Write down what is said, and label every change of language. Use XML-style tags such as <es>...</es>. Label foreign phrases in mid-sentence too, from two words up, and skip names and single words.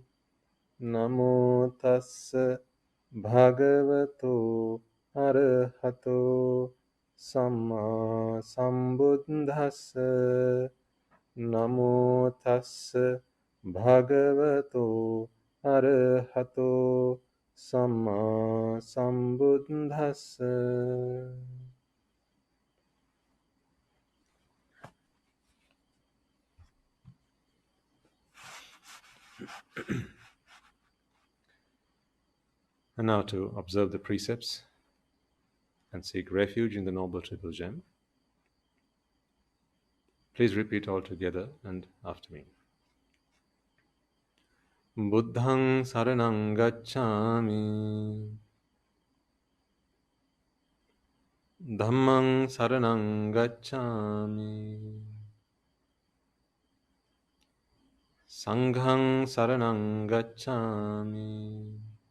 <pi>Namo tassa bhagavato arahato samma sambuddhassa. Namo tassa bhagavato arahato samma sambuddhassa.</pi> <en>And now to observe the precepts and seek refuge in the Noble Triple Gem. Please repeat all together and after me.</en> <pi>Buddhang saranang gacchami. Dhammang saranang gacchami. Sanghang saranang gacchami.</pi>